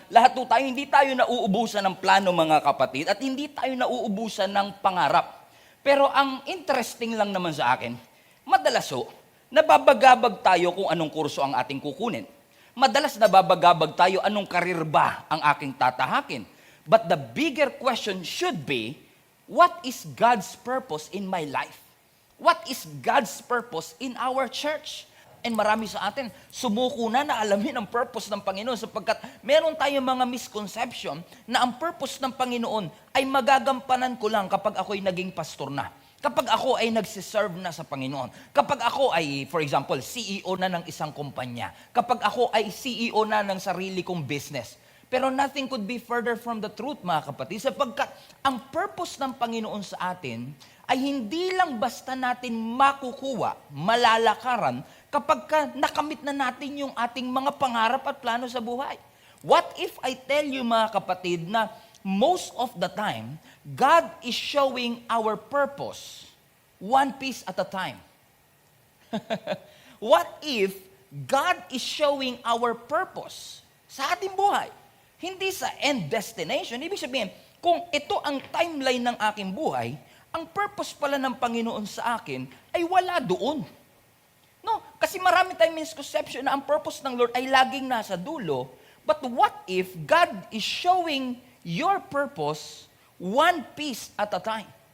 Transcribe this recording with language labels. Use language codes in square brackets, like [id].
[tl] Lahat po tayo, hindi tayo nauubusan ng plano mga kapatid at hindi tayo nauubusan ng pangarap. Pero ang interesting lang naman sa akin, madalas nababagabag tayo kung anong kurso ang ating kukunin. Madalas nababagabag tayo anong karir ba ang aking tatahakin. [en] But the bigger question should be, what is God's purpose in my life? What is God's purpose in our church? [tl] And marami sa atin, sumuko na alamin ang purpose ng Panginoon sapagkat meron tayong mga misconception na ang purpose ng Panginoon ay magagampanan ko lang kapag ako'y naging pastor na. Kapag ako ay nagsiserve na sa Panginoon. Kapag ako ay, for example, CEO na ng isang kumpanya. Kapag ako ay CEO na ng sarili kong business. Pero [en] nothing could be further from the truth, [tl] mga kapatid, sapagkat ang purpose ng Panginoon sa atin ay hindi lang basta natin makukuha, malalakaran, kapag nakamit na natin yung ating mga pangarap at plano sa buhay. [en] What if I tell you, [tl] mga kapatid, na [en] most of the time, God is showing our purpose one piece at a time. What if God is showing our purpose [tl] sa ating buhay? Hindi sa end destination. Ibig sabihin, kung ito ang timeline ng aking buhay, ang purpose pala ng Panginoon sa akin ay wala doon. No, kasi marami tayong misconception na ang purpose ng Lord ay laging nasa dulo. [en] But what if God is showing your purpose one piece at a time?